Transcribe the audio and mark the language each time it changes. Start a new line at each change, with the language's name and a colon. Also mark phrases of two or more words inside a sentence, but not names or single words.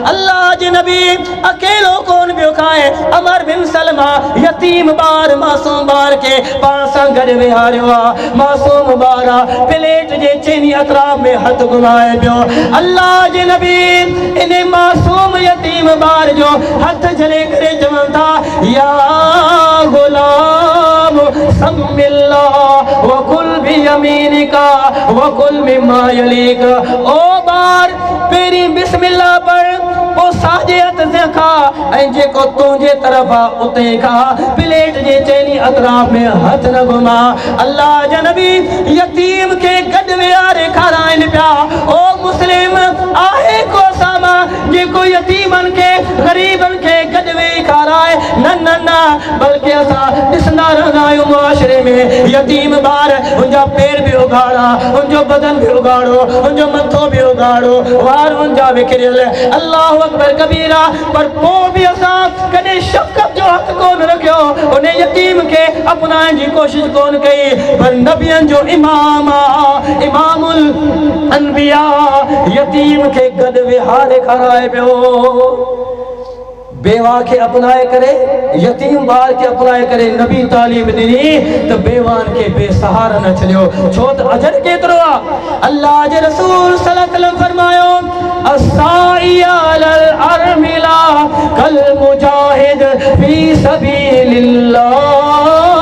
Sindhi: अल्लाह जे नबी अकेलो कोन पियो खाए, अमर बिन सलमा यतीम ॿार, मासूम ॿार के पाण सां गॾु विहारियो। मासूम बारा प्लेट जे चेनी अतराफ में हथ घुमाए पियो। अल्लाह जे नबी इन मासूम यतीम बार जो हथ झले करे चवनि था,
Arabic: يا غلام سمّ الله وكل بيمينك وكل مما يليك.
Sindhi: ओ बार पेरी बिस्मिल्लाह पढ़, ओ साजे हथ से खा, ऐं जेको तुंहिंजे तरफ़ आहे उते खा। प्लेट जे चेनी अतराफ में हथ न घुमा। अल्लाह जे नबी यतीम के गॾु विहारे खाराइनि पिया। ओ मुस्लिम आहे को सामा जेको यतीमनि के ग़रीबनि के गॾु वेही खाराए? न न न, बल्कि असां ॾिसंदा रहंदा आहियूं मुआशरे में यतीम ॿार, उनजा पेर बि उघाड़ा, उनजो बदन बि उघाड़ो, उनजो मथो बि उघाड़ो, वार उनजा विकिरियल।
Arabic: الله أكبر كبيرا.
Sindhi: पर पोइ बि असां कॾहिं शफ़क़त जो हथ कोन रखियो, उन यतीम के अपनाइण जी कोशिश कोन कई। पर नबियन जो इमाम, इमामुल अनबिया यतीम के गॾु विहारे खाराए पियो। बेवा के अपनाए करे, यतीम बार के अपनाए करे नबी तालीम ॾिनी त बेवान के बेसहारा न छॾियो। छो त अजर केतिरो आहे। अल्लाह जे रसूल
Arabic: صلى الله عليه وسلم
Sindhi: फरमायो,
Arabic: الساعي على الأرملة كالمجاهد في سبيل الله.